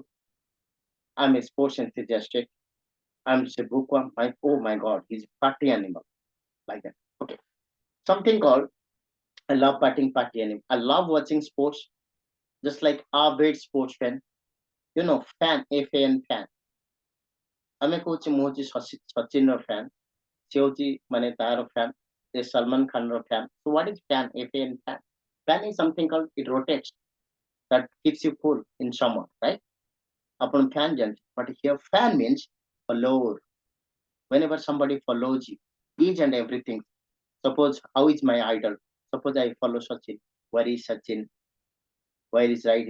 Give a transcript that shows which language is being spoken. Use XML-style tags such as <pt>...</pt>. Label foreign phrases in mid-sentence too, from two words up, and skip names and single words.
<en>I'm a sports enthusiast. I'm a bookworm. Oh my god, he's a party animal. Like that. Okay. Something called I love party animal. I love watching sports, just like avid sports fan. Fan, F-A-N fan.</en> <or>ଆମେ କହୁଛେ ମୁଁ ହଉଛି ସଚିନର fan. ସେ ହଉଛି ମାନେ ତାର fan. ସେ ସଲମାନ ଖାନର fan.</or> <en>So what is fan? F-A-N fan. Fan is something called it rotates that keeps you cool in summer, right? Upon fan ଜାଣିଛୁ. But here fan means follower. Whenever somebody follows you, each and everything. Suppose how is my idol? Suppose I follow Sachin. Where is Sachin? Where is right?</en>